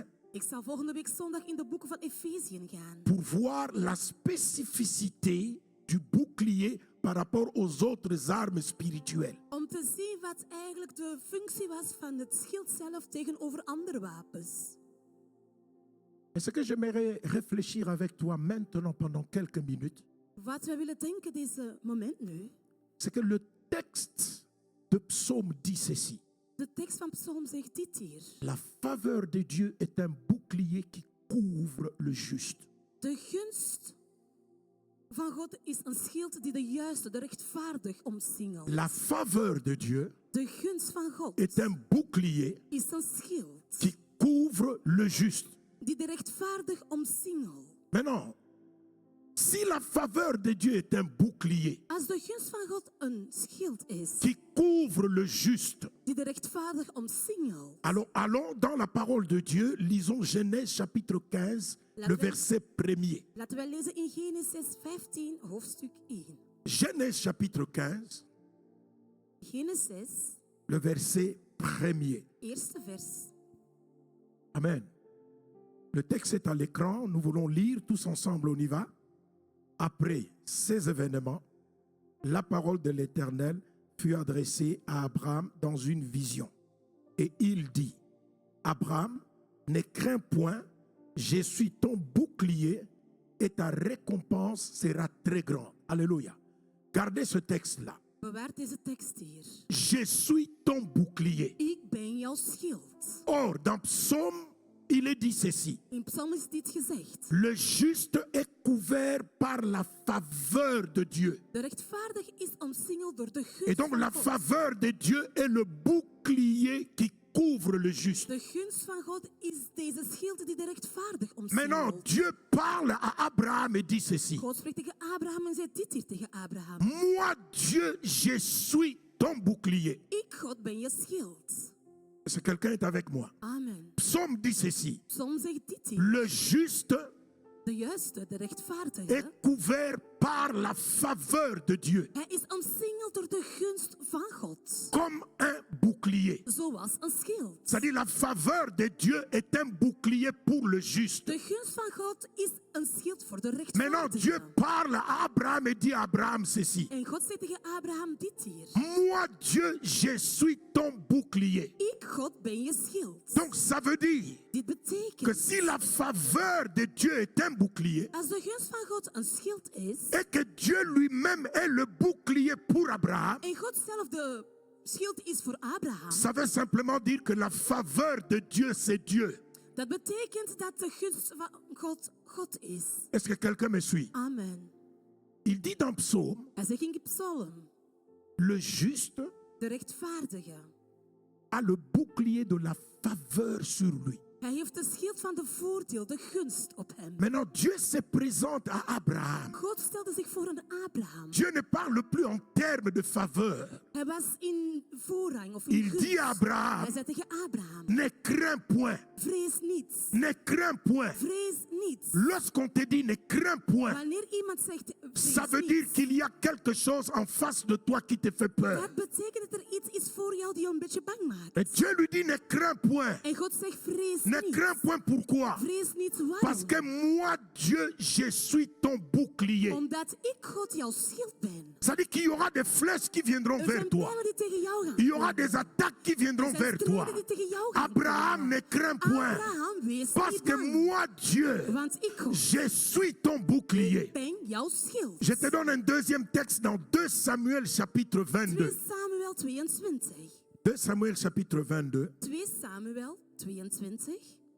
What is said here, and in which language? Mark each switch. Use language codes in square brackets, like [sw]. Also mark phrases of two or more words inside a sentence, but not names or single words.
[nl] Ik zal volgende week zondag in de boeken van Efeziën gaan. [fr] pour voir la spécificité du bouclier par rapport aux autres armes spirituelles. [nl] Om te zien wat eigenlijk de functie was van het schild zelf tegenover andere wapens. [fr] Et ce que j'aimerais réfléchir avec toi maintenant pendant quelques minutes, [nl] Wat wij willen denken deze moment nu. [fr] c'est que le texte de Psaume dit ceci. [nl] De tekst van Psalm zegt dit hier. [fr] La faveur de Dieu est un bouclier qui couvre le juste. [nl] De gunst van God is een schild die de juiste, de rechtvaardig omsingelt. [fr] La faveur de Dieu [nl] De gunst van God [fr] est un bouclier [nl] is een schild [fr] qui couvre le juste. [nl] die de rechtvaardig omsingelt. [fr] Maintenant, si la faveur de Dieu est un bouclier [nl] Als de gunst van God een schild is [fr] qui couvre le juste, [nl] die de rechtvaardig omsingelt, [fr] allons dans la parole de Dieu, lisons Genèse chapitre 15, le verset 1er. [nl] laten wij lezen in Genesis 15, hoofdstuk 1. [fr] Genèse chapitre 15, [nl] Genesis, [fr] le verset 1er. [nl] eerste vers. [fr] Amen. Le texte est à l'écran, nous voulons lire tous ensemble, on y va. Après ces événements, la parole de l'Éternel fut adressée à Abraham dans une vision. Et il dit, Abraham, ne crains point, je suis ton bouclier et ta récompense sera très grande. Alléluia. Gardez ce texte-là. [nl] Bewaar deze tekst hier. [fr] Je suis ton bouclier. [nl] Ik ben jouw schild. [fr] Or, dans Psaume, il est dit ceci. [nl] In Psalm is dit gezegd. [fr] Le juste est couvert par la faveur de Dieu. [nl] De rechtvaardige is omsingeld door de gunst [fr] Et donc [nl] van [fr] la [nl] God. [fr] faveur de Dieu est le bouclier qui couvre le juste. [nl] De gunst van God is deze schild die de rechtvaardig [fr] Maintenant, [nl] omsingelt. [fr] Dieu parle à Abraham et dit ceci. [nl] God spreekt tegen Abraham en zegt dit hier tegen Abraham. [fr] Moi, Dieu, je suis ton bouclier. [nl] Ik, God, ben je schild. [fr] Est-ce que quelqu'un est avec moi? Amen. Psaume dit ceci. [nl] Psalm zegt dit hier. [fr] Le juste [nl] De juiste, de [fr] est [nl] rechtvaardige, [fr] couvert par la faveur de Dieu, [nl] hij is omsingeld door de gunst van God. [fr] comme un bouclier. [nl] Zoals een schild. [fr] C'est-à-dire la faveur de Dieu est un bouclier pour le juste. [nl] De gunst van God is een schild voor de [fr] Maintenant, Dieu [nl] rechtvaardige. [fr] parle à Abraham et dit à Abraham ceci. [nl] En God zegt tegen Abraham dit hier. [fr] Moi, Dieu, je suis ton bouclier. [nl] Ik, God, ben je schild. [fr] Donc ça veut dire [nl] Dit [fr] que [nl] betekent, [fr] si la faveur de Dieu est un bouclier, [nl] als de gunst van God een schild is, [fr] et que Dieu lui-même est le bouclier pour Abraham, [nl] en God zelf de schild is voor Abraham, [fr] ça veut simplement dire que la faveur de Dieu, c'est Dieu. [nl] dat betekent dat de gunst van God God is. [fr] Est-ce que quelqu'un me suit? Amen. Il dit dans Psaume, [nl] Hij zegt in Psalm, [fr] le juste [nl] de rechtvaardige, [fr] a le bouclier de la faveur sur lui. [nl] hij heeft de schild van de voordeel, de gunst op hem. [fr] Maintenant, Dieu se présente à Abraham. [nl] God stelde zich voor aan Abraham. [fr] Dieu ne parle plus en termes de faveur. [nl] Hij was in voorrang of in [fr] Il [nl] gunst. [fr] dit à [nl] Hij [fr] Abraham, [nl] zei tegen Abraham, [fr] ne crains point, [nl] vrees niet, [fr] ne crains point. [nl] vrees niet. [fr] Lorsqu'on te dit ne crains point, [nl] Wanneer iemand zegt, [fr] ça [nl] vrees [fr] veut dire [nl] niet, [fr] qu'il y a quelque chose en face de toi qui te fait peur. [nl] dat betekent dat er iets is voor jou die je een beetje bang maakt. [fr] Et Dieu lui dit ne crains point. [nl] En God zegt, vrees [fr] Ne [nl] niet. [fr] crains point pourquoi? [nl] Vrees niet, [fr] Parce que [nl] waarom? [fr] moi, Dieu, je suis ton bouclier. [nl] Omdat ik God jouw schild ben. [fr] Ça dit qu'il y aura des flèches qui viendront [nl] Er [fr] vers [nl] zijn [fr] toi. [nl] pijlen die tegen jou gaan [fr] Il y aura [nl] komen. [fr] des attaques qui viendront [nl] Er zijn [fr] vers toi. [nl] strijden die tegen jou gaan [fr] Abraham, [nl] komen. [fr] ne crains point. [nl] Abraham, wees [fr] Parce [nl] niet [fr] que [nl] bang. [fr] moi, Dieu, [nl] Want ik, God, [fr] je suis ton bouclier. [nl] ben jouw schild. [fr] Je te donne un deuxième texte dans 2 Samuel chapitre 2 22. [nl] Samuel 22. [fr] 2 Samuel chapitre 22, [nl] 2 Samuel 22,